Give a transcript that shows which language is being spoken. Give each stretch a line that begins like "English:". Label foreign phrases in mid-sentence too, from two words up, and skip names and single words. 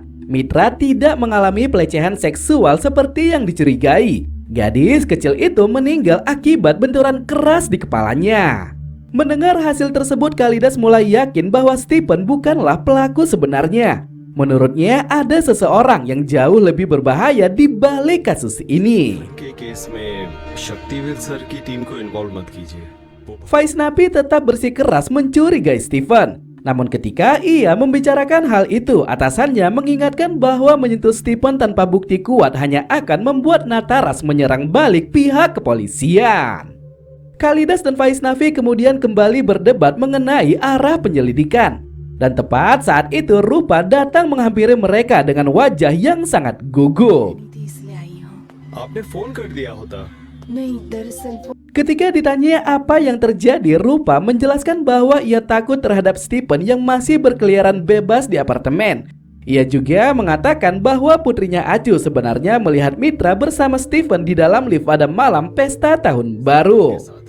Indonesian: Mitra tidak mengalami pelecehan seksual seperti yang dicurigai. Gadis kecil itu meninggal akibat benturan keras di kepalanya. Mendengar hasil tersebut, Kalidas mulai yakin bahwa Stephen bukanlah pelaku sebenarnya. Menurutnya ada seseorang yang jauh lebih berbahaya di balik kasus ini.
Hindi: के केस में शक्तिवीर सर की टीम को इन्वॉल्व मत कीजिए।
Indonesian: Vaishnavi tetap bersikeras mencurigai Stephen. Namun ketika ia membicarakan hal itu, atasannya mengingatkan bahwa menyentuh Stephen tanpa bukti kuat hanya akan membuat Nataras menyerang balik pihak kepolisian. Kalidas dan Vaishnavi kemudian kembali berdebat mengenai arah penyelidikan. Dan tepat saat itu Rupa datang menghampiri mereka dengan wajah yang sangat gugup.
Hindi: इसलिए आई हूँ। आपने फोन कर दिया होता। नहीं, दरअसल
Indonesian: Ketika ditanya apa yang terjadi, Rupa menjelaskan bahwa ia takut terhadap Stephen yang masih berkeliaran bebas di apartemen. Ia juga mengatakan bahwa putrinya Acu sebenarnya melihat Mitra bersama Stephen di dalam lift pada malam pesta tahun baru.